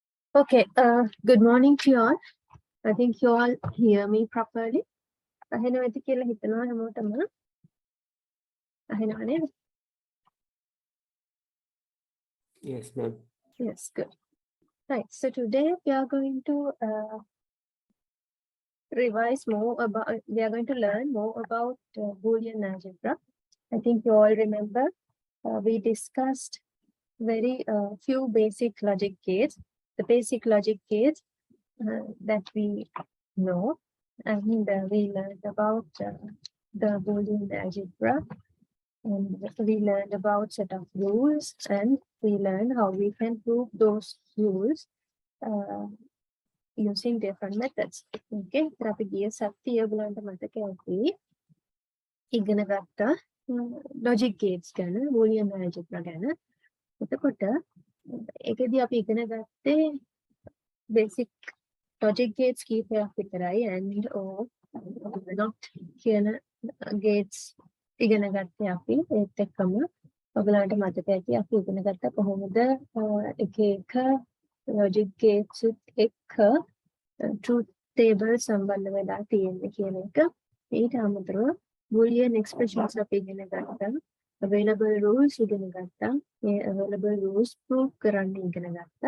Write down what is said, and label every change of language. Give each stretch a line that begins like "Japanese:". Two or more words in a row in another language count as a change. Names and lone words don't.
English: Okay, good morning to you all. I think you all hear me properly.
Sinhala: අහෙනවද කියලා හිතනවා හැමෝටම. අහෙනව නේද?
English: Yes, ma'am. Yes, good. Right, so today we are going to revise more about, we are going to learn more about Boolean algebra. I think you all remember we discussed very few basic logic gates, the basic logic gates that we know, and we learned about the Boolean algebra, and we learned about set of rules, and we learned how we can prove those rules using different methods.
Sinhala: Okay, අපි ගිය සතිය ඔයගලන්ට මතක ඇති ඉගෙන ගත්ත
English: logic gates
Sinhala: ගැන,
English: Boolean algebra
Sinhala: ගැන. එතකොට ඒකෙදි අපි ඉගෙන ගත්තේ
English: basic logic gates
Sinhala: කීපයක් විතරයි,
English: and or not
Sinhala: කියන gates ඉගෙන ගත්තේ අපි. ඒත් එක්කම ඔයගලන්ට මතක ඇති අපි ඉගෙන ගත්ත කොහොමද එක එක
English: logic gates
Sinhala: එක්ක
English: truth table
Sinhala: සම්බන්ධ වෙලා තියෙන්නේ කියන එක. ඊට අමතරව
English: Boolean expressions
Sinhala: අපි ඉගෙන ගත්තා,
English: available rules
Sinhala: ඉගෙන ගත්තා, මේ
English: available rules prove
Sinhala: කරන්න ඉගෙන ගත්තා.